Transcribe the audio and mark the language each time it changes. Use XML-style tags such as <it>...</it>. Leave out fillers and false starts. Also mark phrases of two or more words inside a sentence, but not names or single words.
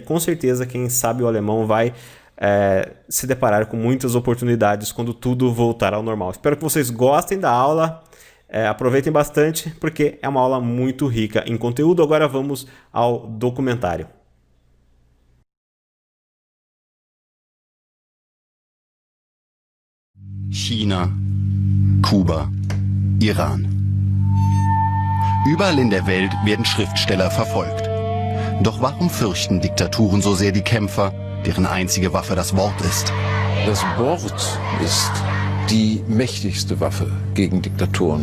<pt>Com certeza quem sabe o alemão vai se deparar com muitas oportunidades quando tudo voltar ao normal. Espero que vocês gostem da aula, aproveitem bastante, porque é uma aula muito rica em conteúdo. Agora vamos ao documentário.</pt> <de>China, Kuba, Iran. Überall in der Welt werden Schriftsteller verfolgt. Doch warum fürchten Diktaturen so sehr die Kämpfer, deren einzige Waffe das Wort ist? Das Wort ist die mächtigste Waffe gegen Diktatoren.</de>